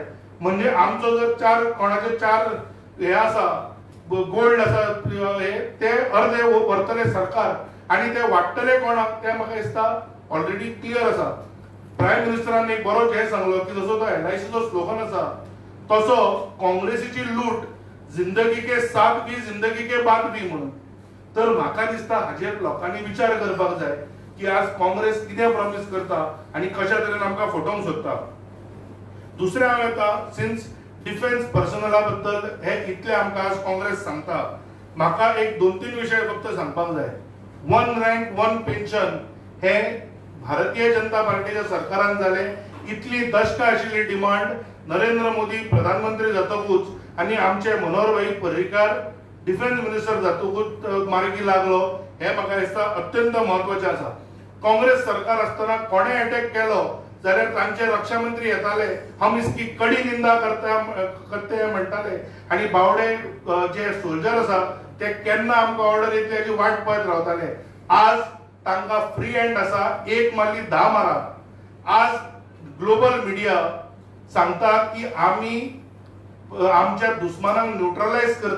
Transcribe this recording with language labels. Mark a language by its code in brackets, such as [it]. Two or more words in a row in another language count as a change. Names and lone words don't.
[kok] म्हणजे आमचो जर कोणाचे 4 हे आसा, गोल्ड आसा, हे ते अर्धे व्हरतले सरकार आणि ते वाडटले कोणाक, ते म्हाका दिसता [en] already clear [kok] आसा. प्रायम मिनिस्टरान एक बरोच हे सांगलो की जसो तो LICचो स्लोगन आसा तसो काँग्रेसीची लूट [hi] जिंदगी के साथ भी जिंदगी के बाद भी [kok] म्हणून. तर म्हाका दिसता हाजेर लोकांनी विचार करपाक जाय की आज काँग्रेस कितें प्रॉमिस करता आणि कशा तरेन आमकां फटोवंक सोदता. दुसरें हांव येता, [en] since defence [kok] पर्सनला बद्दल हे इतले आमकां आज काँग्रेस सांगता, म्हाका एक 2-3 विशय फक्त सांगपाक जाय. 1 रँक 1 पेन्शन हे भारतीय जनता पार्टीच्या सरकारान जाले. इतली दशकां आशिल्ली डिमांड नरेंद्र मोदी प्रधानमंत्री जातकूच आणि आमचे मनोहरभाई पर्रीकार [en] Defence Minister [kok] जातकूच मार्गी लागलो, हे म्हाका दिसता अत्यंत म्हत्वाचें आसा. काँग्रेस सरकार आसतना कोणे अटॅक केलो जाल्यार तांचे रक्षा मंत्री येताले, [hi] हम इसकी कडी निंदा करते [kok] म्हणटाले. आणि बावडे जे सोल्जर आसा ते केन्ना आमकां ऑर्डर येतली हाची वाट पळयत रावताले. आज तांकां [en] free hand [kok] आसा, एक मारली 10 मारा. आज [en] global media [kok] सांगता की आमी आमच्या दुस्मानांक न्यूट्रलाइज करता.